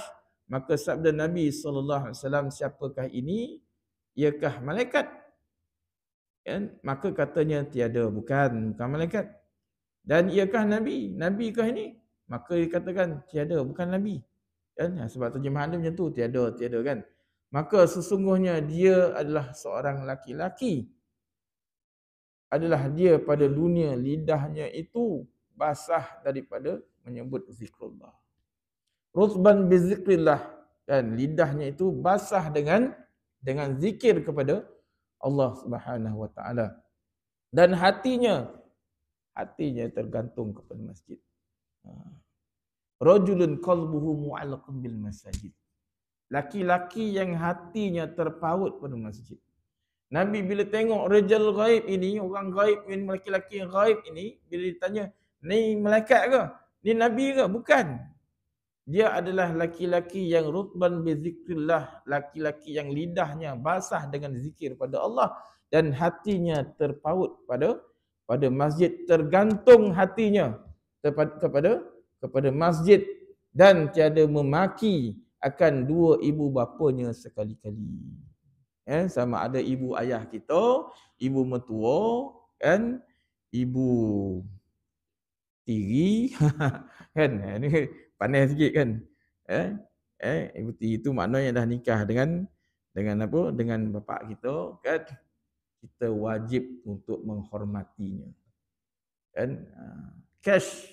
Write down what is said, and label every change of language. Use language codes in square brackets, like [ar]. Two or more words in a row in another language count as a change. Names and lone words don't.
[ms] Maka sabda Nabi SAW, siapakah ini? Iakah malaikat? Kan? Maka katanya tiada, bukan malaikat. Dan iakah Nabi? Nabikah ini? Maka dikatakan tiada, bukan Nabi. Kan? Sebab terjemahan dia macam tu, tiada kan. Maka sesungguhnya dia adalah seorang laki-laki. Adalah dia pada dunia lidahnya itu basah daripada menyebut zikrullah. [ar] رطبا بذكر الله, [ms] kan, lidahnya itu basah dengan zikir kepada Allah [ar] سبحانه وتعالى. [ms] Dan hatinya tergantung kepada masjid. [ar] رجل قلبه معلق بالمساجد. [ms] Laki-laki yang hatinya terpaut pada masjid. Nabi bila tengok [ar] رجل غائب [ms] ini, orang ghaib ini, laki-laki yang ghaib ini, bila ditanya, ni malaikat ke? Ni Nabi ke? Bukan. Dia adalah laki-laki yang [ar] رطبا بذكر الله, [ms] laki-laki yang lidahnya basah dengan zikir pada Allah dan hatinya terpaut pada masjid, tergantung hatinya kepada masjid dan tiada memaki akan dua ibu bapanya sekali-kali. Sama ada ibu ayah kita, ibu mertua, kan, ibu tiri, kan, ini pandai sikit kan. Ibu tiri itu maknanya dah nikah dengan apa? Dengan bapa kita, kan. Kita wajib untuk menghormatinya. Kan? Cash.